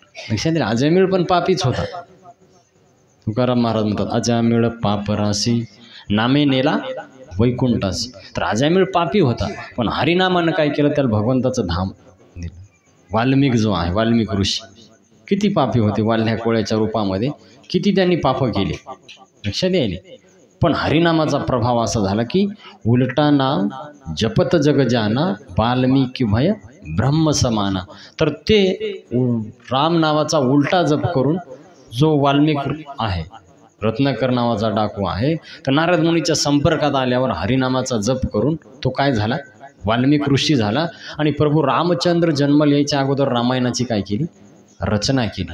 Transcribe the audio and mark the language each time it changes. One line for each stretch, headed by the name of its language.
Marathi: लक्षात येईल, अजमेळ पण पापीच होता। तुकाराम महाराज म्हणतात, अजामिळ पापराशी नामे नेला वैकुंठासी। तर अजामिळ पापी होता पण हरिनामानं काय केलं, त्याला भगवंताचं धाम दिलं। वाल्मिक जो आहे, वाल्मिक ऋषी किती पापी होते, वाल्ह्या कोळ्याच्या रूपामध्ये किती त्यांनी पाप केले, लक्षात येईल। पण हरिनामाचा प्रभाव असा झाला की
Awadhi: उलटा नाम जपत जग जाना, वाल्मिकी भय ब्रह्म समाना।
Marathi: तर ते राम नावाचा उलटा जप करून जो वाल्मिक आहे रत्नाकर नावाचा डाकू आहे. तर नारद मुनीच्या संपर्कात आल्यावर हरिनामाचा जप करून तो काय झाला, वाल्मिक ऋषी झाला. आणि प्रभू रामचंद्र जन्माला यायच्या अगोदर रामायणाची काय केली, रचना केली.